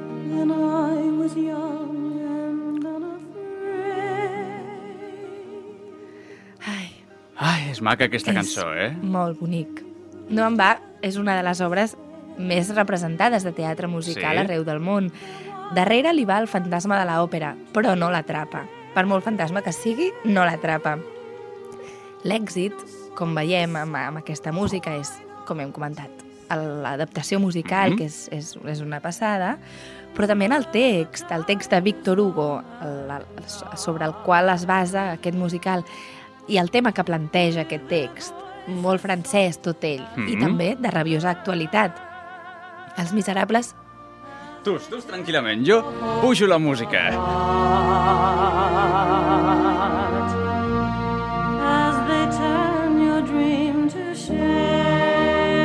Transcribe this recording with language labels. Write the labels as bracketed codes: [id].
[en] When I was young and unafraid. Ai. [ca] Ai, és maca aquesta cançó, eh? És molt bonic. No en va, és una de les obres més representades de teatre musical arreu del món. Darrere li va el fantasma de l'òpera, però no l'atrapa. Per molt fantasma que sigui, no l'atrapa. L'èxit, com veiem amb aquesta música, és, com hem comentat, l'adaptació musical, que és una passada, però també en el text de Víctor Hugo, sobre el qual es basa aquest musical, i el tema que planteja aquest text, molt francès tot ell, i també de rabiosa actualitat. Els Miserables... Tus, tranquil·lament, jo pujo la música. [en] As they turn your dream to shame.